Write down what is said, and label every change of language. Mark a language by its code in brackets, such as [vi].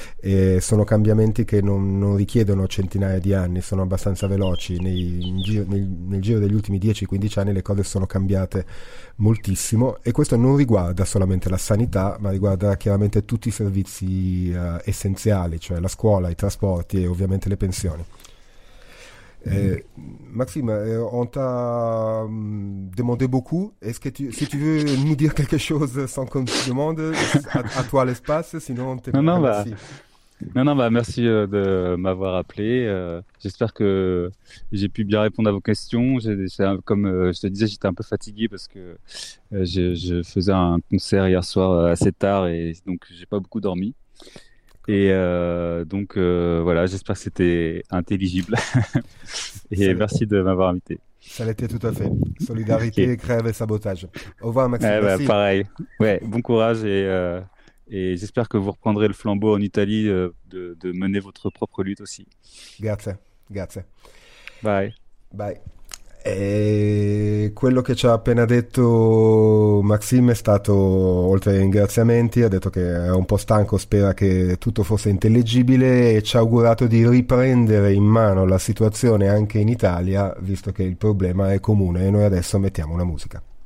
[it] E sono cambiamenti che non richiedono centinaia di anni, sono abbastanza veloci. Nel giro degli ultimi 10-15 anni le cose sono cambiate moltissimo e questo non riguarda solamente la sanità, ma riguarda chiaramente tutti i servizi essenziali, cioè la scuola, i trasporti e ovviamente le pensioni. [fr] Maxime, on t'a demandé beaucoup. Est-ce que si tu veux nous dire quelque chose sans qu'on te demande, à toi l'espace, sinon on te Non, non, bah, remercie. non, non, bah, merci de m'avoir appelé. J'espère que j'ai pu bien répondre à vos questions. Comme je te disais, j'étais un peu fatigué parce que je faisais un concert hier soir assez tard et donc j'ai pas beaucoup dormi. Et donc voilà, j'espère que c'était intelligible. Et merci de m'avoir invité. Ça l'était tout à fait. Ok. Solidarité, grève et sabotage. Au revoir, Maxime. Bah, Merci. pareil. Ouais, bon courage et j'espère que vous reprendrez le flambeau en Italie de mener votre propre lutte aussi. [it] Grazie, grazie. [en] Bye. Bye. [it] E quello che ci ha appena detto Maxime è stato, oltre ai ringraziamenti, ha detto che è un po' stanco, spera che tutto fosse intelligibile e ci ha augurato di riprendere in mano la situazione anche in Italia, visto che il problema è comune e noi adesso mettiamo una musica.